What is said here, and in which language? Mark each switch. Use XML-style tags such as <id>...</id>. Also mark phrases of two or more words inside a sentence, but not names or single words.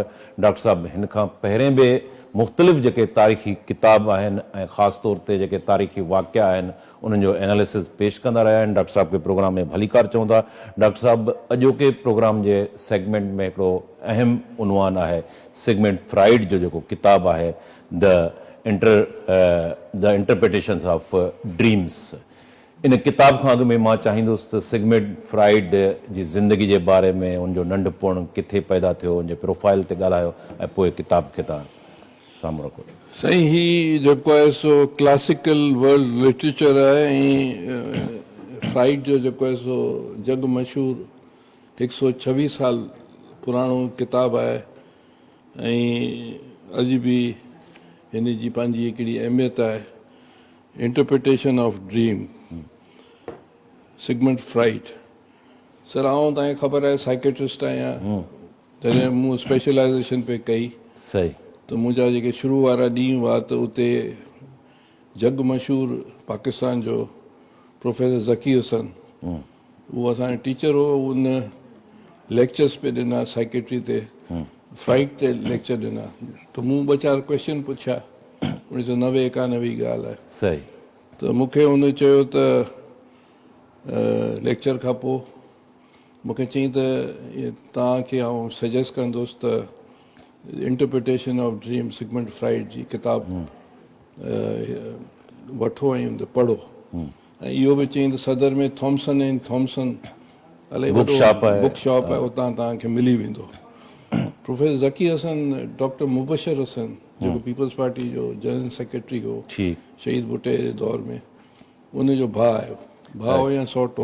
<sd>डॉक्टर साहब हिन खां पहिरें बि मुख़्तलिफ़ जेके तारीख़ी किताब आहिनि ऐं ख़ासि तौर ते जेके तारीख़ी वाक़िया आहिनि उन्हनि जो एनालिसिस पेश कंदा रहिया आहिनि। डॉक्टर साहब खे प्रोग्राम में भलीकार चऊं था। डॉक्टर साहब अॼोके प्रोग्राम जे सेगमेंट में हिकिड़ो अहम उनवान आहे सिगमंड फ्राइड जो जेको किताबु आहे द इंटरप्रिटेशंस ऑफ ड्रीम्स। इन किताब खां अॻु में मां चाहींदुसि त सिगमंड फ्राइड जी ज़िंदगी जे बारे में उनजो नंढपण किथे पैदा थियो उनजे प्रोफाइल ते ॻाल्हायो ऐं पोइ किताब खे तव्हां साम्हूं रखो। सही ही जेको आहे सो</sd> <en>classical world literature</en> <sd>आहे ऐं फ्राइड जो जेको आहे सो जग मशहूरु 126 साल पुराणो किताबु आहे ऐं अॼु बि हिन जी पंहिंजी हिकिड़ी अहमियत आहे। इंटरप्रिटेशन ऑफ ड्रीम सिगमंड फ्राइड। सर आउं तव्हांखे ख़बर आहे साइकेट्रिस्ट आहियां जॾहिं मूं स्पेशलाइज़ेशन पे कई सही त मुंहिंजा जेके शुरू वारा ॾींहं हुआ त उते जग मशहूरु पाकिस्तान जो प्रोफेसर ज़की हुसन उहो असांजो टीचर हो। उन लेक्चर्स पे ॾिना साइकेट्री ते फ्राइड ते लेक्चर ॾिना त मूं ॿ चारि क्वेश्चन पुछिया 1990 91 जी ॻाल्हि आहे। सही त मूंखे हुन चयो त लेक्चर खां पोइ मूंखे चयईं त तव्हांखे आउं सजेस्ट कंदुसि त इंटरप्रिटेशन ऑफ ड्रीम सिगमंड फ्राइड जी किताब वठो ऐं पढ़ो ऐं इहो बि चयईं त सदर में थॉम्सन एंड थॉम्सन इलाही बुक शॉप आहे उतां तव्हांखे मिली वेंदो। प्रोफेसर ज़की हसन डॉक्टर मुबशर हसन जेको पीपल्स पार्टी जो</sd> <en>general secretary</en> <sd>हो शहीद भुट्टे जे दौर में उनजो भाउ आयो भाउ या सौटो।</sd>